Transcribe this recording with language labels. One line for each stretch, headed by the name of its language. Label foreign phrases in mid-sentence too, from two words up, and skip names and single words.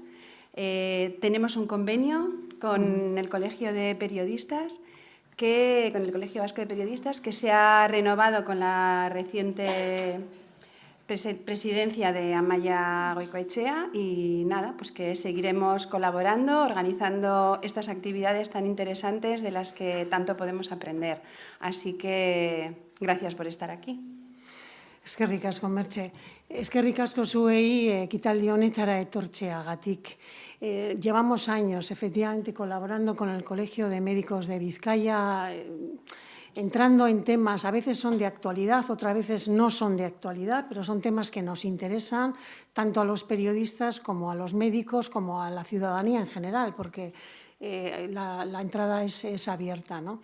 Spanish: Tenemos un convenio con el Colegio de Periodistas, con el Colegio Vasco de Periodistas, que se ha renovado con la reciente presidencia de Amaia Goikoetxea, y nada, pues que seguiremos colaborando, organizando estas actividades tan interesantes de las que tanto podemos aprender. Así que gracias por estar aquí.
Basque: Eskerrik asko, Merche. Eskerrik asko zuei ekitaldi honetara etortzeagatik.
Spanish: Llevamos años, efectivamente, colaborando con el Colegio de Médicos de Vizcaya, entrando en temas, a veces son de actualidad, otras veces no son de actualidad, pero son temas que nos interesan tanto a los periodistas como a los médicos, como a la ciudadanía en general, porque la entrada es abierta, ¿no?